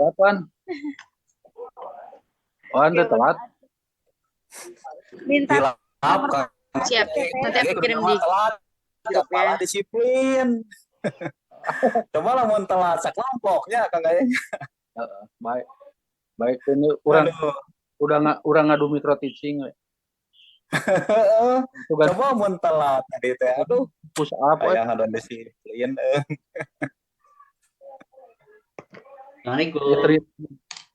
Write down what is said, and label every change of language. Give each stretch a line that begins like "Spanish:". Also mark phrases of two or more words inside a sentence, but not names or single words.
Indonesian: Wan telat. Minta siap, nanti aku kirim di grup ya. Disiplin. Coba lah mau telat sekelompoknya Kang Gaya.
Sundanese: Baik ini urang ngadu micro teaching we.
Indonesian: Coba mau telat tadi teh. Aduh,
English: push up
Sundanese: we. Aya ngadan disiplin. Assalamualaikum.